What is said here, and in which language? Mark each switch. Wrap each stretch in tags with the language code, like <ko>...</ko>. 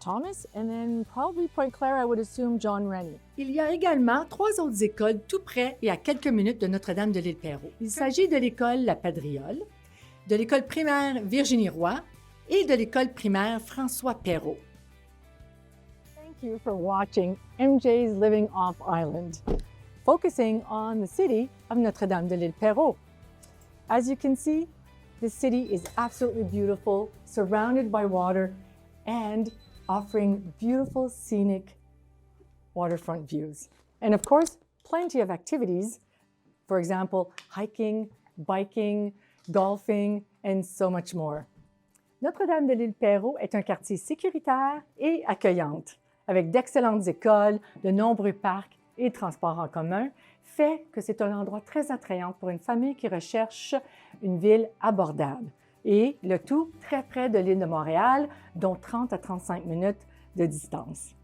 <en>Thomas, and then probably Point Claire, I would assume John Rennie.</en> <fr>Il y a également 3 autres écoles tout près et à quelques minutes de Notre-Dame de l'île Perrot. Il s'agit de l'école La Padriole, de l'école primaire Virginie Roy et de l'école primaire François Perrault.</fr> <en>Thank you for watching MJ's Living Off Island, focusing on the city of Notre-Dame de l'île Perrot. As you can see, the city is absolutely beautiful, surrounded by water and offering beautiful scenic waterfront views. And of course, plenty of activities, for example, hiking, biking, golfing, and so much more.</en> <fr>Notre-Dame de l'île Perrot est un quartier sécuritaire et accueillante, avec d'excellentes écoles, de nombreux parcs et transports en commun, fait que c'est un endroit très attrayant pour une famille qui recherche une ville abordable. Et le tout très près de l'île de Montréal, dont 30 à 35 minutes de distance.</fr>